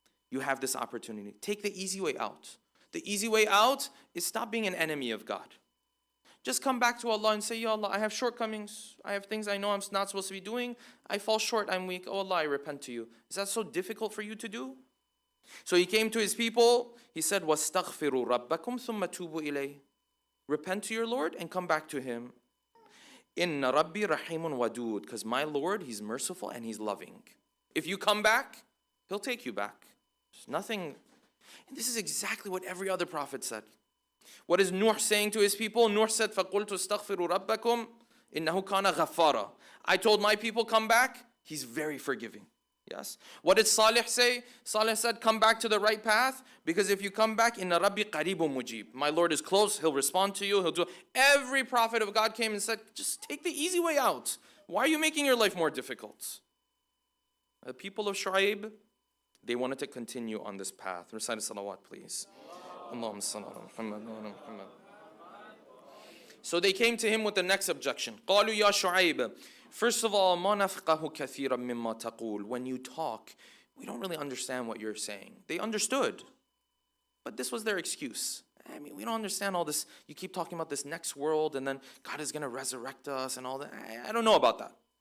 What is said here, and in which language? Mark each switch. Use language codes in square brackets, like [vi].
[en] You have this opportunity. Take the easy way out. The easy way out is stop being an enemy of God. Just come back to Allah and say, Ya Allah, I have shortcomings. I have things I know I'm not supposed to be doing. I fall short, I'm weak. Oh Allah, I repent to you. Is that so difficult for you to do? So he came to his people. He said, [ar] وَاسْتَغْفِرُوا رَبَّكُمْ ثُمَّ تُوبُوا إِلَيْهِ. [en] Repent to your Lord and come back to Him. [ar] إِنَّ رَبِّي رَحِيمٌ وَدُودٌ. [en] Because my Lord, He's merciful and He's loving. If you come back, He'll take you back. There's nothing. And this is exactly what every other prophet said. What is Nuh saying to his people? Nuh said, [ar] فَقُلْتُ اسْتَغْفِرُوا رَبَّكُمْ إِنَّهُ كَانَ غَفَّارًا. [en] I told my people, come back. He's very forgiving. Yes. What did Salih say? Salih said, come back to the right path, because if you come back, [ar] inna Rabbi qaribun mujib. [en] My Lord is close, He'll respond to you, He'll do. Every prophet of God came and said, just take the easy way out. Why are you making your life more difficult? The people of Shu'ayb, they wanted to continue on this path. Recite salawat, please. [ar] Allahumma salli ala Muhammad [en] wa ala Muhammad. So they came to him with the next objection. [ar] قالوا يا شعيب. [en] First of all, [ar] ما نفقه كثيرا مما تقول. [en] When you talk, we don't really understand what you're saying. They understood, but this was their excuse. I mean, we don't understand all this. You keep talking about this next world, and then God is going to resurrect us and all that. I don't know about that.